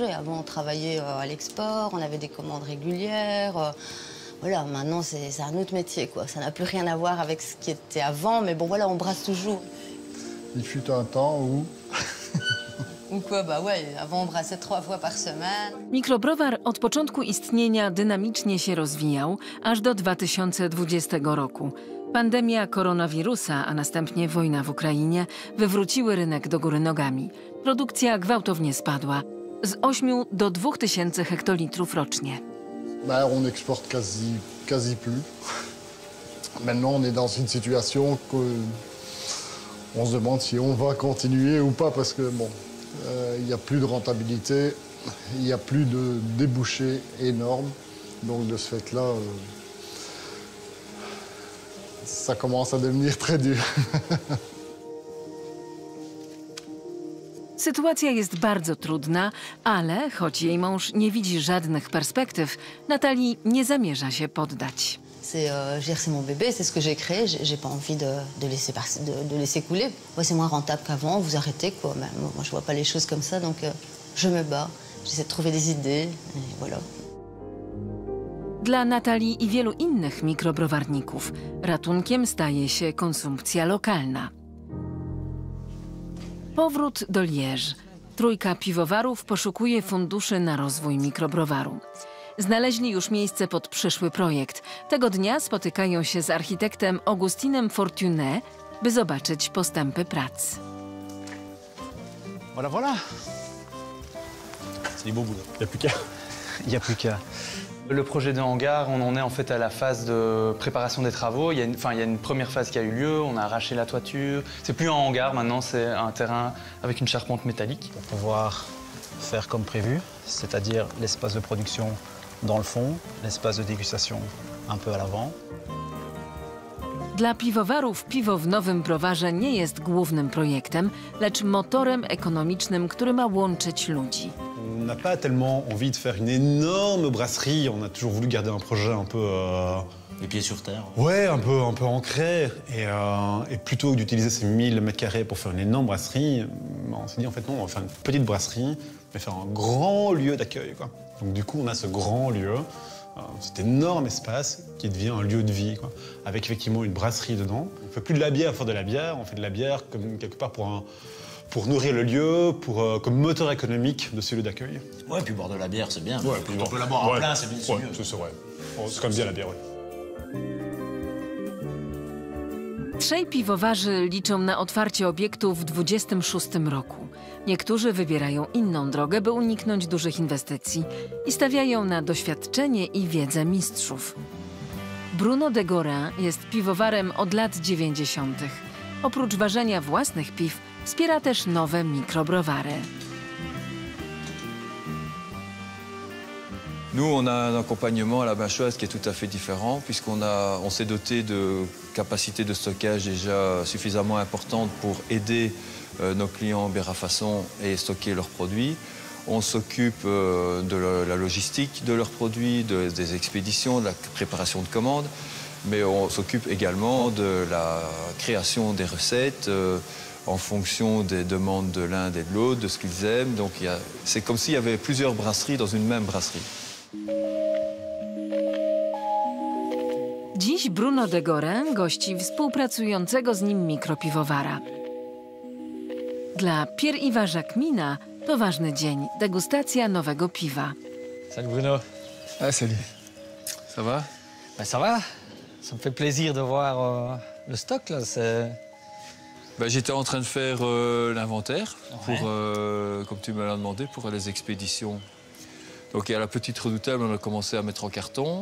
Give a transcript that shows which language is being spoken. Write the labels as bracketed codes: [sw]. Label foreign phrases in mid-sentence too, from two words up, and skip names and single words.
[fr] Avant, on travaillait à l'export, on avait des commandes régulières. Voilà, maintenant, c'est un autre métier, quoi. Ça n'a plus rien à voir avec ce qui était avant, mais bon, voilà, on brasse toujours. Il fut un temps où... Ou quoi, bah ouais, avant on brassait 3 fois par semaine. [pl] Mikrobrowar od początku istnienia dynamicznie się rozwijał, aż do 2020 roku. Pandemia koronawirusa, a następnie wojna w Ukrainie wywróciły rynek do góry nogami. Produkcja gwałtownie spadła z 8 do 2000 hektolitrów rocznie. [fr] Ben, on exporte quasi plus. Maintenant, on est dans une situation qu'on se demande si on va continuer ou pas parce que bon, il n'y a plus de rentabilité, il n'y a plus de débouchés énormes. Donc de ce fait-là, ça commence à devenir très dur. [pl] Sytuacja jest bardzo trudna, ale choć jej mąż nie widzi żadnych perspektyw, Natalie nie zamierza się poddać. [fr] C'est mon bébé, c'est ce que j'ai créé. J'ai pas envie de laisser couler. Ouais, c'est moins rentable qu'avant, vous arrêtez, quoi. Mais moi, je vois pas les choses comme ça, donc je me bats. J'essaie de trouver des idées, et voilà. [pl] Dla Natalii i wielu innych mikrobrowarników ratunkiem staje się konsumpcja lokalna. Powrót do Liège. Trójka piwowarów poszukuje funduszy na rozwój mikrobrowaru. Znaleźli już miejsce pod przyszły projekt. Tego dnia spotykają się z architektem Augustinem Fortuné, by zobaczyć postępy prac. [fr] Voilà, voilà. C'est du beau boulot. Il n'y a plus qu'à. Le projet de hangar, on en est en fait à la phase de préparation des travaux. Il y a une première phase qui a eu lieu, on a arraché la toiture. C'est plus un hangar maintenant, c'est un terrain avec une charpente métallique. Pour pouvoir faire comme prévu, c'est-à-dire l'espace de production dans le fond, l'espace de dégustation un peu à l'avant. [pl] Dla piwowarów piwo w nowym browarze nie jest głównym projektem, lecz motorem ekonomicznym, który ma łączyć ludzi. [fr] On n'a pas tellement envie de faire une énorme brasserie. On a toujours voulu garder un projet un peu... Les pieds sur terre. Ouais, un peu ancré. Et plutôt que d'utiliser ces 1000 mètres carrés pour faire une énorme brasserie, on s'est dit en fait non, on va faire une petite brasserie, mais faire un grand lieu d'accueil, quoi. Donc du coup, on a ce grand lieu, cet énorme espace qui devient un lieu de vie, quoi, avec effectivement une brasserie dedans. On ne fait plus de la bière pour faire de la bière, on fait de la bière comme quelque part pour nourrir le lieu, comme moteur économique de ce lieu d'accueil. Ouais, puis boire de la bière, c'est bien. Ouais, on peut la boire en plein, c'est mieux. C'est vrai. C'est comme bien la bière, ouais. [pl] Trzej piwowarzy liczą na otwarcie obiektu w 2026 roku. Niektórzy wybierają inną drogę, by uniknąć dużych inwestycji i stawiają na doświadczenie i wiedzę mistrzów. Bruno de Gorin jest piwowarem od lat 90. Oprócz ważenia własnych piw, wspiera też nowe mikrobrowary. [fr] Nous, on a un accompagnement à la Binchoise qui est tout à fait différent, puisqu'on s'est doté de capacités de stockage déjà suffisamment importantes pour aider nos clients bière à façon et stocker leurs produits. On s'occupe de la logistique de leurs produits, des expéditions, de la préparation de commandes, mais on s'occupe également de la création des recettes en fonction des demandes de l'un et de l'autre, de ce qu'ils aiment. Donc c'est comme s'il y avait plusieurs brasseries dans une même brasserie. [pl] Dziś Bruno de Gorin gości współpracującego z nim mikropiwowara. Dla Pierre-Yves Jacquemina to ważny dzień, degustacja nowego piwa. [fr] Salut Bruno. Ah, salut. Ça va? Ben, ça va. Ça me fait plaisir de voir le stock là. J'étais en train de faire l'inventaire, comme tu me l'as demandé, pour les expéditions. Donc à la petite redoutable, on a commencé à mettre en carton.